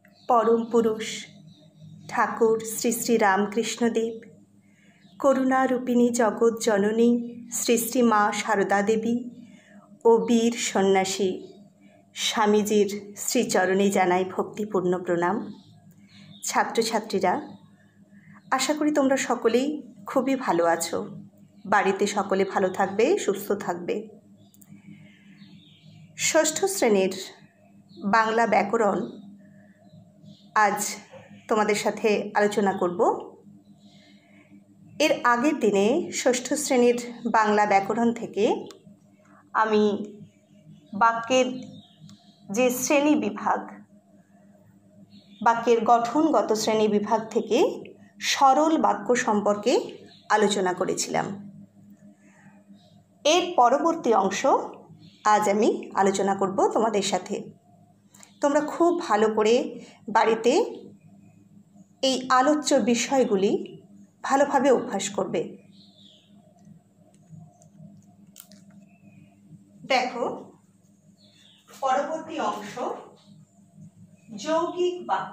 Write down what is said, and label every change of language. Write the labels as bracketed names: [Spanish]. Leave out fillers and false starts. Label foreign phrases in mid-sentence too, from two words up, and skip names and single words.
[Bangla] পরম পুরুষ ঠাকুর শ্রী শ্রী রামকৃষ্ণদেব, করুণারূপিণী জগত জননী শ্রী শ্রী মা শারদা দেবী ঔর বীর সন্ন্যাসী স্বামীজীর শ্রীচরণে জানাই ভক্তিপূর্ণ প্রণাম। ছাত্র ছাত্রীরা, আশা করি তোমরা সকলেই খুবই ভালো আছো, বাড়িতে সকলে ভালো থাকবে, সুস্থ থাকবে। ষষ্ঠ শ্রেণীর বাংলা ব্যাকরণ আজ তোমাদের সাথে আলোচনা করব। এর আগের দিনে ষষ্ঠ শ্রেণীর বাংলা ব্যাকরণ থেকে আমি বাক্যের যে শ্রেণী বিভাগ, বাক্যের গঠনগত শ্রেণী বিভাগ থেকে সরল বাক্য সম্পর্কে আলোচনা করেছিলাম। এর পরবর্তী অংশ আজ আমি আলোচনা করব তোমাদের সাথে। তোমরা খুব ভালো করে বাড়িতে এই আলোচ্য বিষয়গুলি ভালোভাবে অভ্যাস করবে। দেখো, পরবর্তী অংশ যৌগিক বাক্য।